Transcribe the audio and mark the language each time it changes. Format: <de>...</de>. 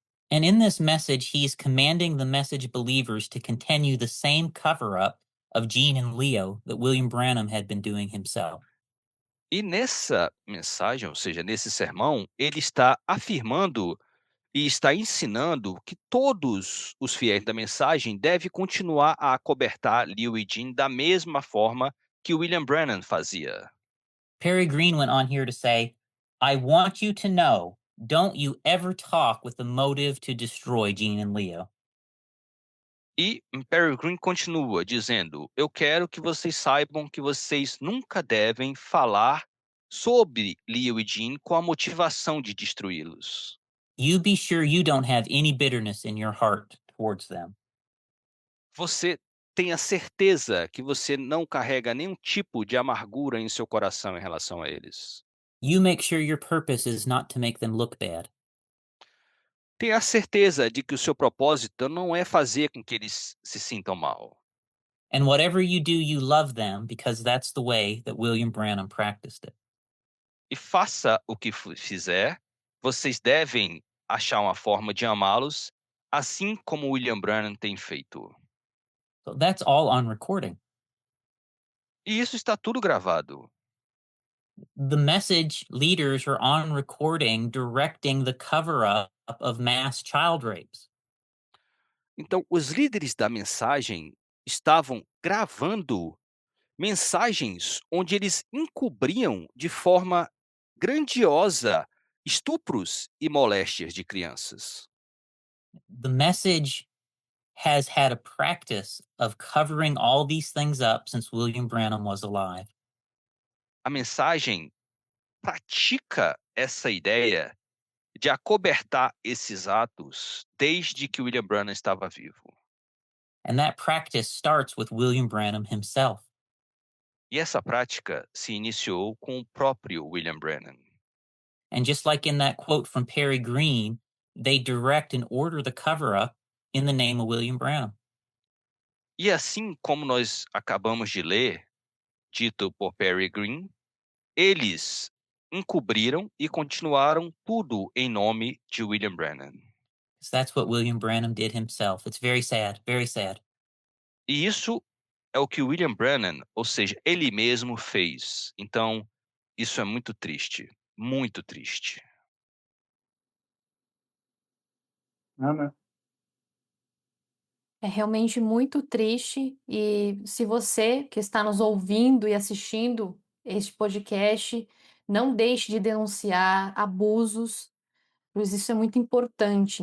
<en>And in this message, he's commanding the message believers to continue the same cover up of Gene and Leo that William Branham had been doing himself.</en> <pt>E nessa mensagem, ou seja, nesse sermão, ele está afirmando e está ensinando que todos os fiéis da mensagem devem continuar a acobertar Leo e Jean da mesma forma que William Branham fazia.</pt> <en>Perry Green went on here to say, I want you to know, don't you ever talk with the motive to destroy Gene and Leo.</en> <pt>E Perry Green continua dizendo: eu quero que vocês saibam que vocês nunca devem falar sobre Leo e Jean com a motivação de destruí-los.</pt> <en>You be sure you don't have any bitterness in your heart towards them.</en> <pt>Você tenha certeza que você não carrega nenhum tipo de amargura em seu coração em relação a eles.</pt> <en>You make sure your purpose is not to make them look bad.</en> <pt>Tenha certeza de que o seu propósito não é fazer com que eles se sintam mal.</pt> <en>And whatever you do, you love them because that's the way that William Branham practiced it.</en> <pt>E faça o que fizer, vocês devem achar uma forma de amá-los, assim como William Branham tem feito.</pt> <en>So that's all on recording.</en> <pt>E isso está tudo gravado.</pt> <en>The message leaders are on recording directing the cover up of mass child rapes.</en> <pt>Então, os líderes da mensagem estavam gravando mensagens onde eles encobriam de forma grandiosa estupros e moléstias de crianças.</pt> <en>The message has had a practice of covering all these things up since William Branham was alive.</en> <pt>A mensagem pratica essa ideia de acobertar esses atos desde que William Branham estava vivo.</pt> <en>And that practice starts with William Branham himself.</en> <pt>E essa prática se iniciou com o próprio William Branham.</pt> <en>And just like in that quote from Perry Green, they direct and order the cover up in the name of William Branham. E assim como nós acabamos de ler, dito por Perry Green, eles encobriram e continuaram tudo em nome de William Branham. 'Cause that's what William Branham did himself. It's very sad, very sad.</en> <pt>E isso é o que William Branham, ou seja, ele mesmo fez. Então, isso é muito triste, muito triste. Ana? É realmente muito triste e se você que está nos ouvindo e assistindo este podcast, não deixe de denunciar abusos, pois isso é muito importante.</pt>